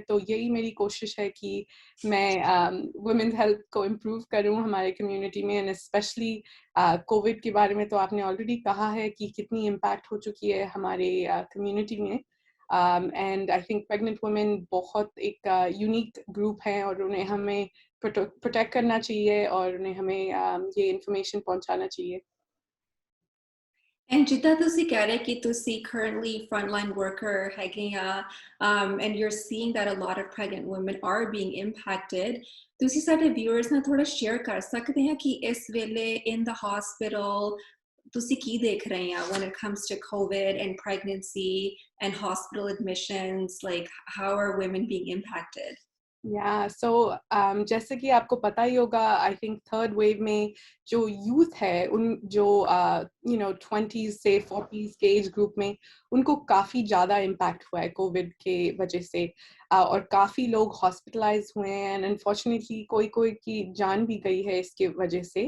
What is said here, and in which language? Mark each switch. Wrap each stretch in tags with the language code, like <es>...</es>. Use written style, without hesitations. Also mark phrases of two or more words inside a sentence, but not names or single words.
<hi>तो यही मेरी कोशिश है कि मैं</hi> <en>women's health</en> <hi>को इम्प्रूव करूं हमारे कम्युनिटी में,</hi> <en>and specially</en> <hi>कोविड के बारे में तो आपने ऑलरेडी कहा है कि कितनी इम्पैक्ट हो चुकी है हमारे कम्युनिटी में।</hi> <en>and I think pregnant women</en> <hi>बहुत एक</hi> <en>unique group</en> <hi>है और उन्हें हमें प्रोटेक्ट करना चाहिए और उन्हें हमें ये इन्फॉर्मेशन पहुंचाना चाहिए।</hi> <pa>And ਜਿੱਦਾਂ ਤੁਸੀਂ ਕਹਿ ਰਹੇ ਕਿ ਤੁਸੀਂ</pa> <en>currently frontline worker</en> <pa>ਹੈਗੇ ਆ,</pa> <en>and you're seeing that a lot of pregnant women are being impacted,</en> <pa>ਤੁਸੀਂ ਸਾਡੇ viewers ਨਾਲ ਥੋੜਾ share ਕਰ ਸਕਦੇ ਆ ਕਿ ਇਸ ਵੇਲੇ</pa> <en>in the hospital</en> <pa>ਤੁਸੀਂ ਕੀ ਦੇਖ ਰਹੇ ਆ</pa> <en>when it comes to COVID and pregnancy and hospital admissions, like how are women being impacted?</en> <hi>सो जैसे कि आपको पता ही होगा,</hi> <en>I think third wave</en> <hi>में जो यूथ है उन जो 20s से 40s के</hi> <en>age group</en> <hi>में उनको काफ़ी ज़्यादा इम्पैक्ट हुआ है कोविड के वजह से, और काफ़ी लोग हॉस्पिटलाइज हुए हैं</hi> <en>and unfortunately</en> <hi>कोई की जान भी गई है इसके वजह से।</hi>